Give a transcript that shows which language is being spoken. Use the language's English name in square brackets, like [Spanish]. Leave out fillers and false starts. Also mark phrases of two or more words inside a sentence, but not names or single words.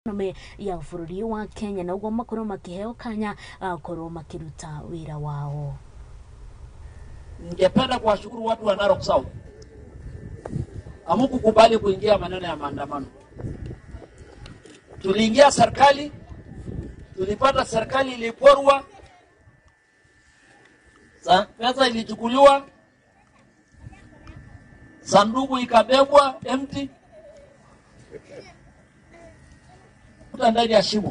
[Kikuyu] yothe ya bururi wa Kenya na uguo makorwo makiheo kanya korwo makiruta wira wao. [Swahili] Ningependa kuwashukuru watu wa Narok South. Hamukukubali kuingia maneno ya maandamano. Tuliingia serikali, tulipata serikali iliporwa, pesa ilichukuliwa, sanduku ikabebwa empty, ndani ya shimo.